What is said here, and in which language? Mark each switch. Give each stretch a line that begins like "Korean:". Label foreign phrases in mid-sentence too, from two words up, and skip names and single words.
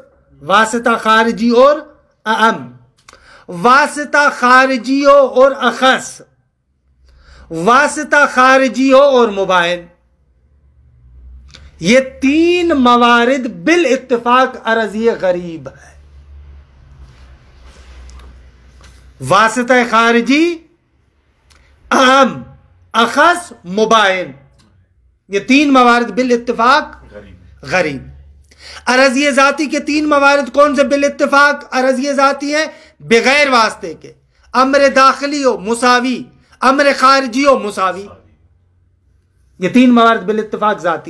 Urdu: واسطہ خارجی اور اعم، واسطہ خارجی ہو اور اخص، واسطہ خارجی ہو اور مباین. یہ 3 موارد بالاتفاق عرضی غریب ہے. واسطہ خارجی، اعم، اخص، مباین، یہ 3 موارد بالاتفاق غریب. عرضی ذاتی کے 3 موارد کون سے بالاتفاق عرضی ذاتی ہیں؟ بغیر واسطے کے، امر داخلی ہو مساوی، امر خارجی ہو مساوی. یہ 3 موارد بالاتفاق ذاتی.